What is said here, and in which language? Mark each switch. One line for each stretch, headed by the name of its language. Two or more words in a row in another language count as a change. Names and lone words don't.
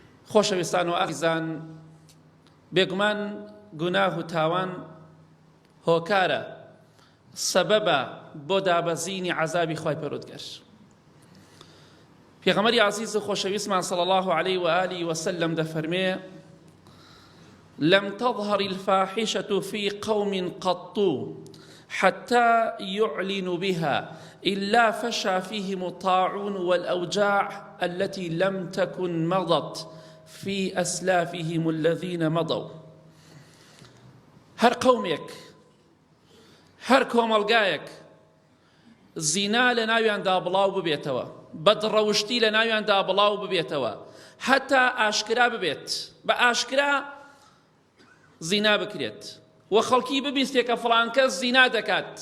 Central Kurdish: خۆشەویستان و ئازیزان، بێگومان گوناه و تاوان هۆکارە سەبەبە بۆ دابەزینی عەزابی خوای پەروەردگار. پێغەمبەری عەزیز و خۆشەویستمان
Arabic: صلی الله عليه و آله وسلم دەفەرمێ: لم تظهر الفاحشة في قوم قط حتى يعلنوا بها إلا فشى فيهم الطاعون والأوجاع التي لم تكن مضت في أسلافهم الذين مضوا.
Central Kurdish: هر قومك هر کۆمەڵگایەک زینا لە ناویاندا بڵاو ببێتەوە، بەدڕەوشتی لە ناویاندا بڵاو ببێتەوە، هەتا ئاشکرا ببێت، بە ئاشکرا زینا بکرێت و خەڵکی ببیستێ کە فڵان کەس زینا دەکات.